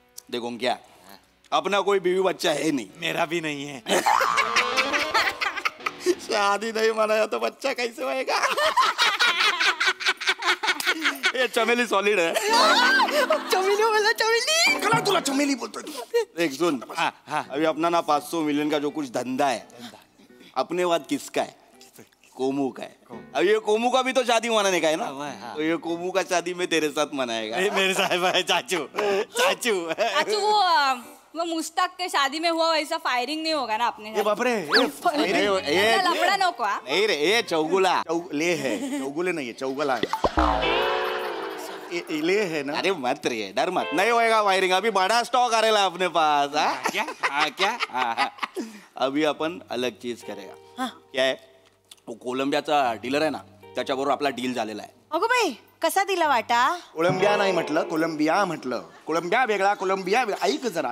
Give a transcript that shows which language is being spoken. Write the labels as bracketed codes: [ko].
[hi] देखो क्या, अपना कोई बीवी बच्चा है नहीं. मेरा भी नहीं है. शादी नहीं मनाया तो बच्चा कैसे होएगा? ये चमेली सॉलिड है. चमेली कला तुला चमेली बोलतोय तू. देख सुन, अभी अपना ना 500 मिलियन का जो कुछ धंधा है, अपने बाद किसका है? कोमू का है. अब ये कोमू का भी तो शादी मनाने का है ना, तो ये कोमू का शादी में तेरे साथ मनाएगा. मेरे साहब है चाचू. वो मुश्ताक के शादी में हुआ वैसा फायरिंग नहीं होगा ना अपने. ये बाप रे, ये [mr] लफड़ा नको. [hi] नहीं रे, ये चौगुला ले है, चौगुले नहीं है, चौगला है. ले है ना. अरे मत रे, डर मत, नहीं होएगा वायरिंग. अभी बड़ा स्टॉक आ रहा है अपने पास. क्या? अभी अपन अलग चीज करेगा. [mr] क्या है, वो कोलंबियाचा डीलर आहे ना, त्याच्याबरोबर आपला डील झालेला आहे. अगो बाई, कसा दिला वाटा? कोलंबिया नाही म्हटलं, कोलंबिया म्हटलं. कोलंबिया वेगळा, कोलंबिया वेगळा.